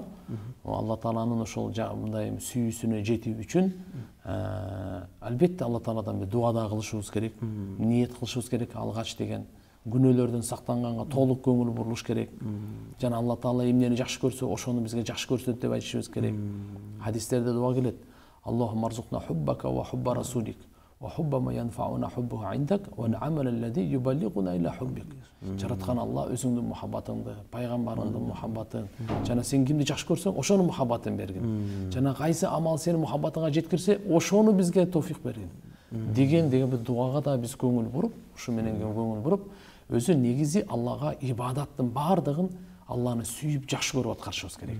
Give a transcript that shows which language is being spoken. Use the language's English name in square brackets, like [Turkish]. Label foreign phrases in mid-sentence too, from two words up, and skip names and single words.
[Kyrgyz] Алла Тааланын ошол мындай сүйүүсүнө жетүү үчүн албетте Алла Тааладан дуада кылышыбыз керек, ниет кылышыбыз керек, алгач деген күнөөлөрдөн сактанганга толук көңүл бурулуш керек. Жана Алла Таала эмнени жакшы көрсө, ошону бизге жакшы көрсөт деп айтышыбыз керек. Хадистерде дуа келет. [Arabic] اللهم ارزقنا حبك وحب رسولك وحب ما ينفعنا حبه عندك وعمل الذي يبلغنا إلى حبك. [Kyrgyz] Жараткан Алла өзүңдүн мухаббатыңды, пайгамбарыңдын мухаббатын, жана сен кимди жакшы көрсөң, ошонун мухаббатын бергин. Жана кайсы амал сенин мухаббатыңа жеткирсе, ошону бизге товфик бергин. Деген бир дуага да биз көңүл буруп, ушу менен көңүл буруп, өзү негизи Аллага ибадаттын бардыгын Алланы сүйүп жакшы көрүп аткарышыбыз керек.